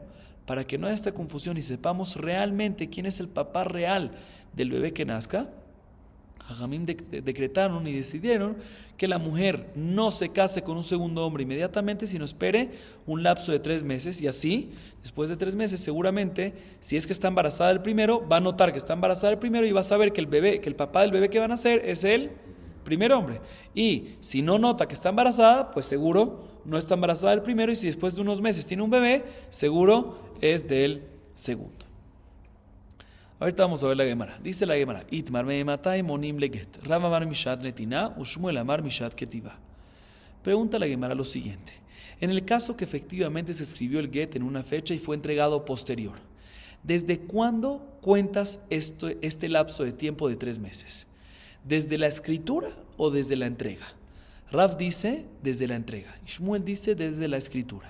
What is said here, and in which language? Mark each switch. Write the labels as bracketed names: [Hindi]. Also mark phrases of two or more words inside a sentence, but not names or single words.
[Spanish] Para que no haya esta confusión y sepamos realmente quién es el papá real del bebé que nazca, Jajamim decretaron y decidieron que la mujer no se case con un segundo hombre inmediatamente, sino espere un lapso de 3 meses, y así, después de 3 meses, seguramente, si es que está embarazada del primero, va a notar que está embarazada del primero y va a saber que el papá del bebé que van a nacer es el primer hombre. Y si no nota que está embarazada, pues seguro no está embarazada del primero, y si después de unos meses tiene un bebé, seguro es del segundo. Ahorita vamos a ver la Gemara. Dice la Gemara: [Hebrew] איתמר מאימתי מונים לגט. רב אמר משעת נתינה ושמואל אמר משעת כתיבה. [Spanish] Pregunta la Gemara lo siguiente: en el caso que efectivamente se escribió el get en una fecha y fue entregado posterior, ¿desde cuándo cuentas este lapso de tiempo de 3 meses? ¿Desde la escritura o desde la entrega? Rav dice desde la entrega y Shmuel dice desde la escritura.